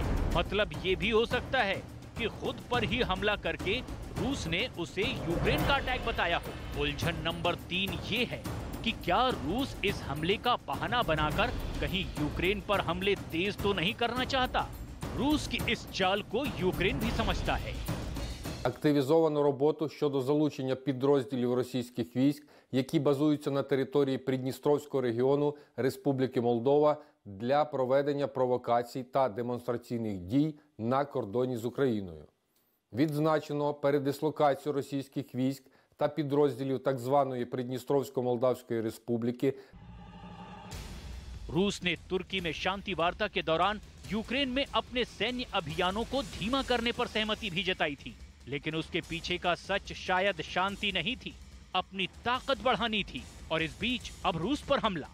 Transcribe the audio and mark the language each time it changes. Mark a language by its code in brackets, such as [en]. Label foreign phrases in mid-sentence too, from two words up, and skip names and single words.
[hi] मतलब ये भी हो सकता है कि खुद पर ही हमला करके रूस ने उसे यूक्रेन का अटैक बताया हो। उलझन नंबर 3 ये है कि क्या रूस इस हमले का बहाना बनाकर कहीं यूक्रेन पर हमले तेज तो नहीं करना चाहता? रूस की इस चाल को यूक्रेन भी समझता है। [uk] Активізовано роботу щодо залучення підрозділів російських військ, які базуються на території Придністровського регіону Республіки Молдова для проведення провокацій та демонстраційних дій на кордоні з Україною. Відзначено передислокацію російських військ та підрозділів так званої Придністровсько-Молдавської Республіки. [hi] रूस ने तुर्की में शांति वार्ता के दौरान यूक्रेन में अपने सैन्य अभियानों को धीमा करने पर सहमति भी जताई थी, लेकिन उसके पीछे का सच शायद शांति नहीं थी, अपनी ताकत बढ़ानी थी। और इस बीच अब रूस पर हमला।